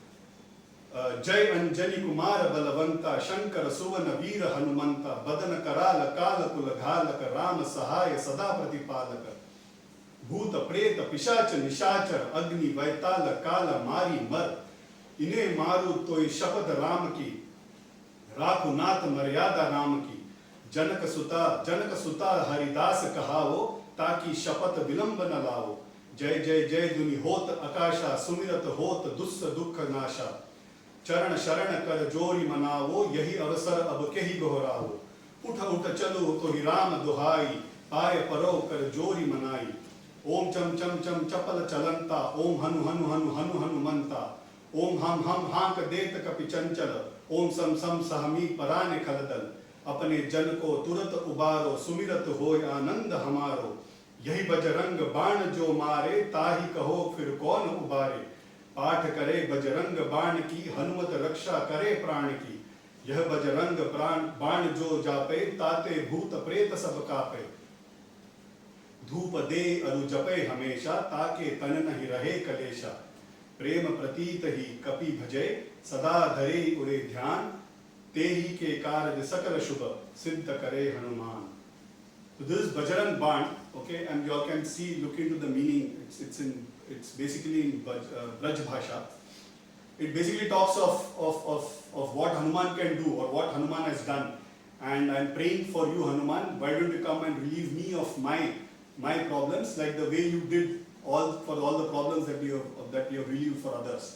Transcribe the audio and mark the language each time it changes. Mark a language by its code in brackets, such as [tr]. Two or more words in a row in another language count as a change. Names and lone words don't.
[awa] जय अंजनी कुमार बलवंता शंकर सुवन वीर हनुमंता बदन कराल काल कुल घालक राम सहाय सदा प्रतिपालक भूत प्रेत पिशाच निशाचर अग्नि वैताल काल मारी मर इन्हें मारू तो शपथ राम की राखु नाथ मर्यादा राम की जनक सुता हरिदास कहावो ताकि शपथ विलंब न लाओ जय जय जय दुनि होत आकाशा सुमिरत होत दुस्स दुख नाशा चरण शरण कर जोरी मनावो यही अवसर अब कही गोहराओ उठ उठ चलो तो ही राम दुहाई पाय परो कर जोरी मनाई ओम चम चम चम चपल चलंता ओम हनु हनु हनु हनु हनुमंता ओम हम हांक देत कपि चंचल ओम सम सम सहमी पराने खलदल अपने जन को तुरत उबारो सुमिरत होय आनंद हमारो यही बजरंग बाण जो मारे ताही कहो फिर कौन उबारे पाठ करे बजरंग बाण की हनुमत रक्षा करे प्राण की यह बजरंग बाण जो जापे ताते भूत प्रेत सब कापे धूप दे अरु जपे हमेशा ताके तन नहीं रहे कलेशा प्रेम प्रतीत ही कपि भजे सदा धरे उरे ध्यान ते ही के कार्य सकल शुभ सिद्ध करे हनुमान. [en] So this is Bajrang Baan, okay, and you all can see, look into the meaning. It's basically in Braj Bhasha. It basically talks of what Hanuman can do or what Hanuman has done. And I'm praying for you, Hanuman. Why don't you come and relieve me of my problems, like the way you did for all the problems that you have relieved for others.